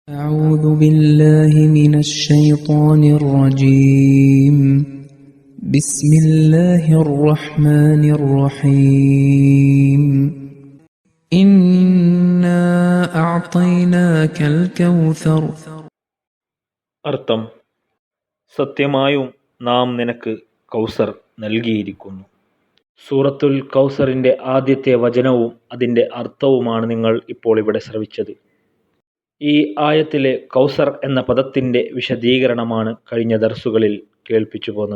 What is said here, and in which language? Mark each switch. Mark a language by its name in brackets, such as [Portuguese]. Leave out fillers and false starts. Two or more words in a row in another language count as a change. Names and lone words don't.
[Arabic] أعوذ بالله من الشيطان الرجيم بسم الله الرحمن الرحيم إنا أعطيناك الكوثر [Malayalam] അർത്ഥം സത്യമായും നാം നിനക്ക് കൗസർ നൽകിയിരിക്കുന്നു. സൂറത്തുൽ കൗസറിൻ്റെ ആദ്യത്തെ വചനവും അതിൻ്റെ അർത്ഥവുമാണ് നിങ്ങൾ ഇപ്പോൾ ഇവിടെ ശ്രവിച്ചത്. ഈ ആയത്തിലെ കൗസർ എന്ന പദത്തിൻ്റെ വിശദീകരണമാണ് കഴിഞ്ഞ ദർസുകളിൽ കേൾപ്പിച്ചു പോന്നത്.